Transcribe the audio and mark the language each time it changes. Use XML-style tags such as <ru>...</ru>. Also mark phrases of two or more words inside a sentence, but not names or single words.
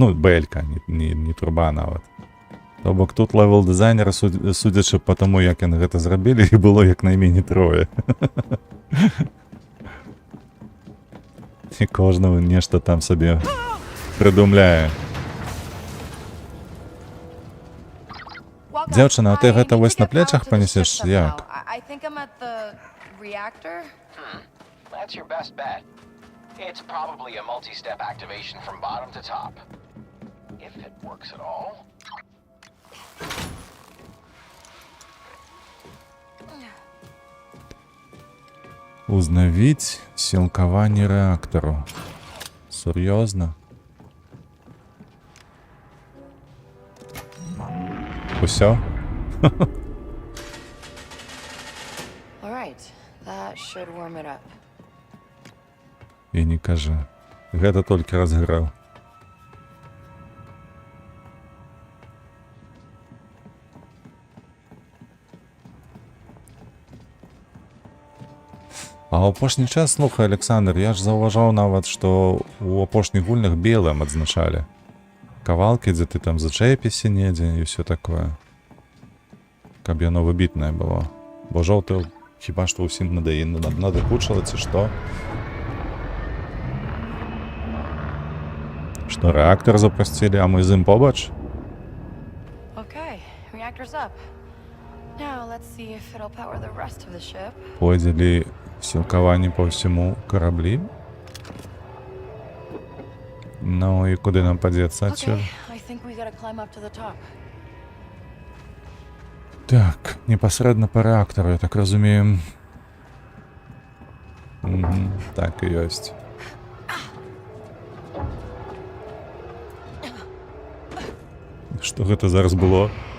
<be>Ну, бэлька, не труба нават. То бок тут левел-дызайнера, судзячы па таму, як яны гэта зрабілі, і было як найменей трое. І кожнага нешта там сабе прыдумляе. Дзяўчына, а ты гэта вось на плечах панесеш, як?</be> <en>I think I'm at the reactor. That's your best bet. It's probably a multi-step activation from bottom to top. If it works at all.</en> <be>Узнавіць сілкаванне рэактару. Сур'ёзна? Усё?</be> <en>All right, that should warm it up.</en> <be>І не кажы. Гэта толькі разграў. А ў апошні час, слухай, Александр, я ж заўважаў нават, што ў апошніх гульнях белым адзначалі. Кавалкі, дзе ты там зачэпіся недзе і ўсё такое. Каб яно выбітнае было. Бо жоўты Хіба што ўсім надакучыла, ці што? Што рэактар запрасцілі, а мы з ім побач?</be> <en>Okay, reactor's up. Now let's see if it'll power the rest of the ship.</en> <be>Пойдзе ли сілкаванне па ўсяму караблі? Ну і куди нам падзецца адсюль?</be> <en>Okay, I think we gotta climb up to the top.</en> <be>Так, непасрэдна па рэактару, я так разумею. Так і ёсць. Што гэта зараз было?</be>